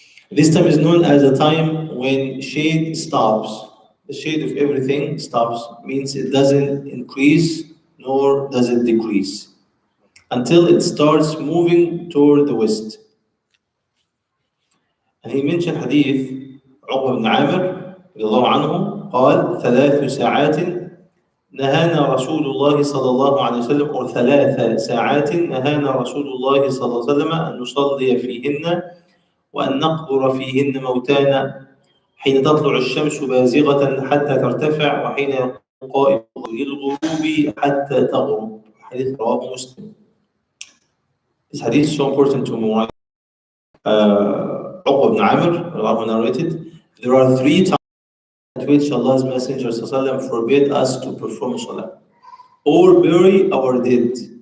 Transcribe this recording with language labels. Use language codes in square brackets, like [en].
[en] This time is known as the time when shade stops. The shade of everything stops, means it doesn't increase nor does it decrease until it starts moving toward the west. And he mentioned hadith [ar] عقبة بن عامر رضي الله عنه قال 3 ساعات نهانا رسول الله صلى الله عليه وسلم أو 3 ساعات نهانا رسول الله صلى الله عليه وسلم أن نصلي فيهن وأن نقبر فيهن موتانا حين تطلع الشمس بازغة حتى ترتفع وحين يقوم قائم للغروب حتى تغرب. حديث رواه مسلم. [en] This hadith is so important to me. Uqba ibn Amr narrated, there are 3 times at which Allah's Messenger ﷺ forbid us to perform salah or bury our dead.